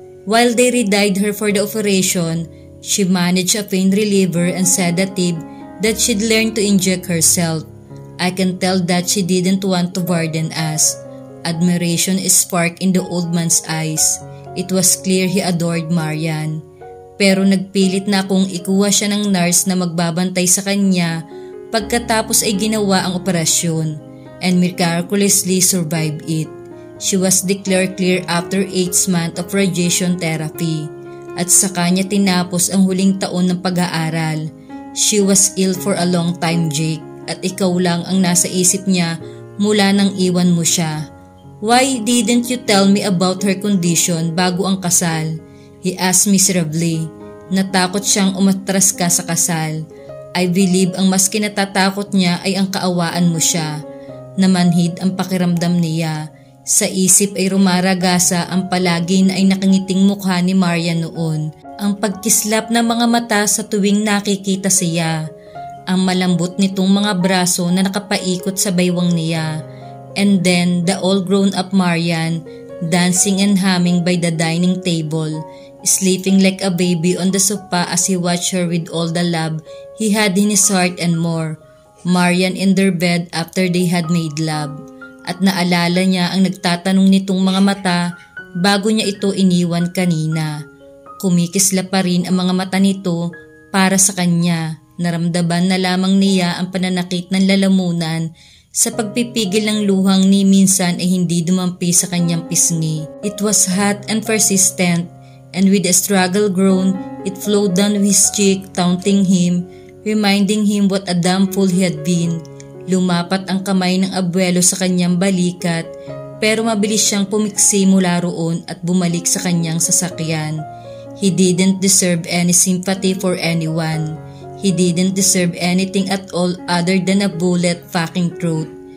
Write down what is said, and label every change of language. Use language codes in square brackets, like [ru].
[en] While they re-dyed her for the operation, she managed a pain reliever and sedative that she'd learned to inject herself. I can tell that she didn't want to burden us. Admiration is sparked in the old man's eyes. It was clear he adored Marian. [tl] Pero nagpilit na akong ikuha siya ng nurse na magbabantay sa kanya pagkatapos ay ginawa ang operasyon [en] and miraculously survived it. She was declared clear after 8 months of radiation therapy [tl] at sa kanya tinapos ang huling taon ng pag-aaral. [en] She was ill for a long time, [tl] Jake, at ikaw lang ang nasa isip niya mula nang iwan mo siya. [en] Why didn't you tell me about her condition [tl] bago ang kasal? [en] He asked miserably. [tl] Natakot siyang umatras ka sa kasal. [en] I believe [tl] ang mas kinatatakot niya ay ang kaawaan mo siya. Namanhid ang pakiramdam niya. Sa isip ay rumaragasa ang palagi na ay nakangiting mukha ni Marian noon. Ang pagkislap ng mga mata sa tuwing nakikita siya. Ang malambot nitong mga braso na nakapaikot sa baywang niya. [en] And then the all-grown-up Marian, dancing and humming by the dining table, sleeping like a baby on the sofa as he watched her with all the love he had in his heart and more. Marian in their bed after they had made love. [tl] At naalala niya ang nagtatanong nitong mga mata bago niya ito iniwan kanina. Kumikisla pa rin ang mga mata nito para sa kanya. Naramdaman na lamang niya ang pananakit ng lalamunan sa pagpipigil ng luhang ni minsan ay hindi dumampi sa kanyang pisngi. [en] It was hot and persistent, and with a struggle groan, it flowed down his cheek, taunting him, reminding him what a damn fool he had been. [tl] Lumapat ang kamay ng abuelo sa kanyang balikat, pero mabilis siyang pumiksi mula roon at bumalik sa kanyang sasakyan. [en] He didn't deserve any sympathy for anyone. He didn't deserve anything at all other than a bullet fucking throat.